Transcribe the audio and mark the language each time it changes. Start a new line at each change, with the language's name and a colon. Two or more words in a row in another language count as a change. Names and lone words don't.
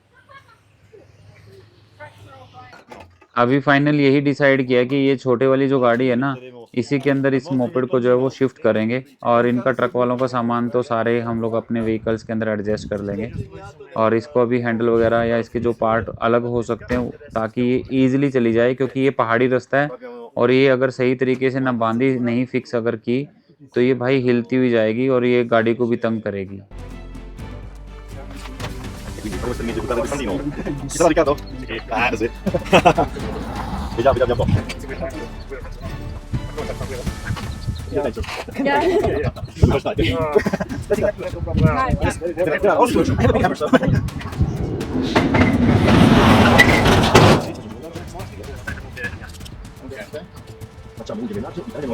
Hindi: अभी फाइनल यही डिसाइड किया कि ये छोटे वाली जो गाड़ी है ना, इसी के अंदर इस मोपेड को जो है वो शिफ्ट करेंगे, और इनका ट्रक वालों का सामान तो सारे हम लोग अपने व्हीकल्स के अंदर एडजस्ट कर लेंगे, और इसको अभी हैंडल वगैरह या इसके जो पार्ट अलग हो सकते हैं ताकि ये ईजिली चली जाए, क्योंकि ये पहाड़ी रास्ता है, और ये अगर सही तरीके से ना बांधी नहीं फिक्स अगर की तो ये भाई हिलती हुई जाएगी और ये गाड़ी को भी तंग करेगी।
Italian: Quindi per questo mi buttare il sandino. Ci sarà Riccardo? Sì. Ah, sì. Vediamo, vediamo un po'. Dove stai? Facciamo un drenaggio.